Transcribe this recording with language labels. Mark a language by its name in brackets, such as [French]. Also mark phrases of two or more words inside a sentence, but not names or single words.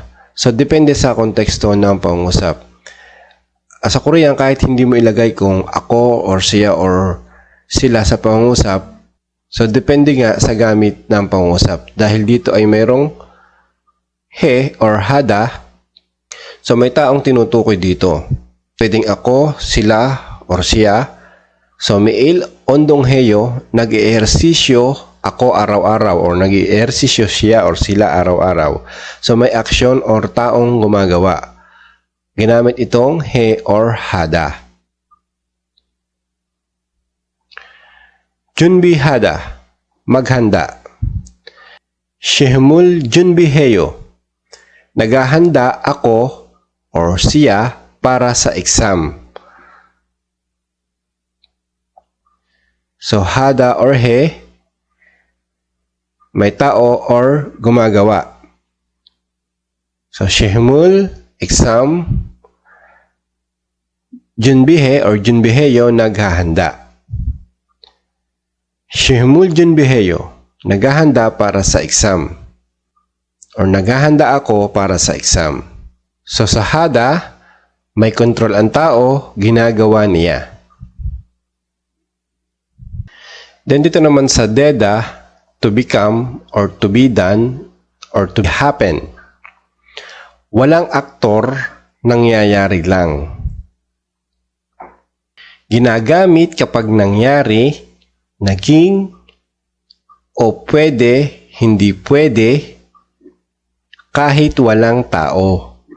[Filipino] So, depende sa konteksto ng pangungusap. Sa Korean, kahit hindi mo ilagay kung ako or siya or sila sa pangungusap, so depende nga sa gamit ng pangungusap. Dahil dito ay mayroong he or hada, so may taong tinutukoy dito. Pwedeng ako, sila, or siya. So, [Korean] 매일 운동해요, [Filipino] nag-ehersisyo ako araw-araw or nag-ehersisyo siya or sila araw-araw. So, may aksyon or taong gumagawa. Ginamit itong he or hada. 준비하다, maghanda. [Korean] 시험을 준비해요. [Filipino] Naghahanda ako or siya para sa exam. So, hada or he, may tao or gumagawa. So, [Korean] 시험을, exam. 준비해 or 준비해요, naghahanda. 시험을 준비해요, [Filipino] naghahanda para sa exam. Or naghahanda ako para sa exam. So, sa hada, may control ang tao, ginagawa niya. Then dito naman sa deda, [English] to become or to be done or to happen. [Filipino] Walang aktor, nangyayari lang. Ginagamit kapag nangyari, naging, o pwede, hindi pwede, kahit walang tao.